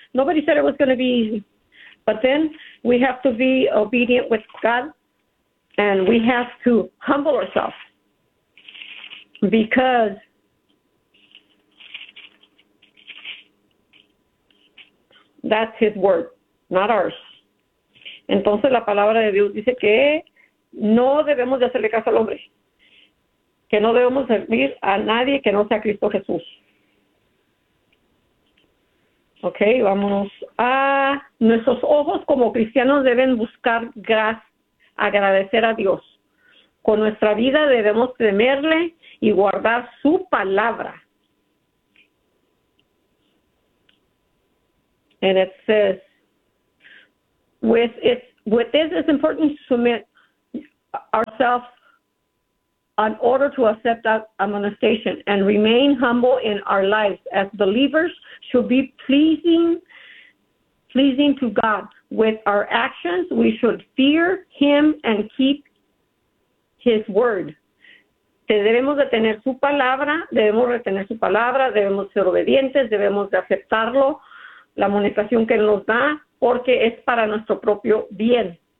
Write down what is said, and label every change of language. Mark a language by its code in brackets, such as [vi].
[en] Nobody said it was going to be easy. But then we have to be obedient with God, and we have to humble ourselves, because that's His word, not ours. [es] Entonces la palabra de Dios dice que no debemos de hacerle caso al hombre, que no debemos servir a nadie que no sea Cristo Jesús. Ok, vámonos a nuestros ojos como cristianos deben buscar gracia, agradecer a Dios. Con nuestra vida debemos temerle y guardar su palabra. [en] And it says, with this, it's important to submit ourselves in order to accept that admonestation and remain humble in our lives as believers. Should be pleasing to God with our actions. We should fear Him and keep His word. [es] Debemos de tener su palabra, debemos retener su palabra, debemos ser obedientes, debemos de aceptarlo, la amonestación que nos da, porque es para nuestro propio bien.